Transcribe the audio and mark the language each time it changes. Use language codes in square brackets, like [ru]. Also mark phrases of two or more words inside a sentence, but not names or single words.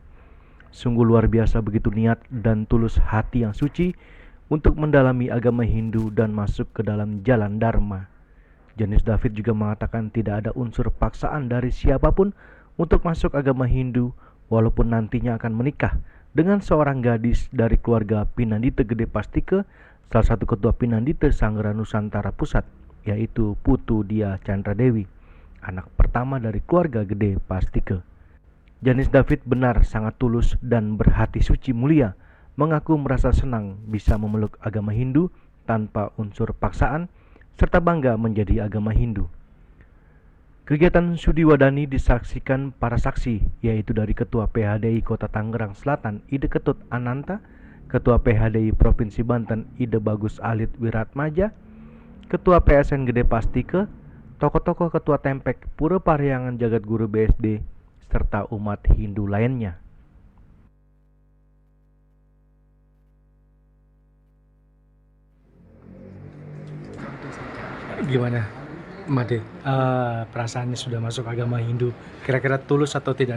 [id] Sungguh luar biasa begitu niat dan tulus hati yang suci untuk mendalami agama Hindu dan masuk ke dalam jalan Dharma. Janis David juga mengatakan tidak ada unsur paksaan dari siapapun untuk masuk agama Hindu, walaupun nantinya akan menikah dengan seorang gadis dari keluarga Pinandita Gede Pastike, salah satu ketua Pinandita Sanggra Nusantara Pusat, yaitu Putu Dia Chandra Dewi, anak pertama dari keluarga Gede Pastike. Janis David benar sangat tulus dan berhati suci mulia, mengaku merasa senang bisa memeluk agama Hindu tanpa unsur paksaan, serta bangga menjadi agama Hindu. Kegiatan Sudi Wadani disaksikan para saksi, yaitu dari Ketua PHDI Kota Tangerang Selatan Ide Ketut Ananta, Ketua PHDI Provinsi Banten Ide Bagus Alit Wiratmaja, Ketua PSN Gede Pastike, tokoh-tokoh Ketua Tempek Pura Parahyangan Jagadguru BSD, serta umat Hindu lainnya. Gimana, Made? Perasaannya sudah masuk agama Hindu, kira-kira tulus atau tidak?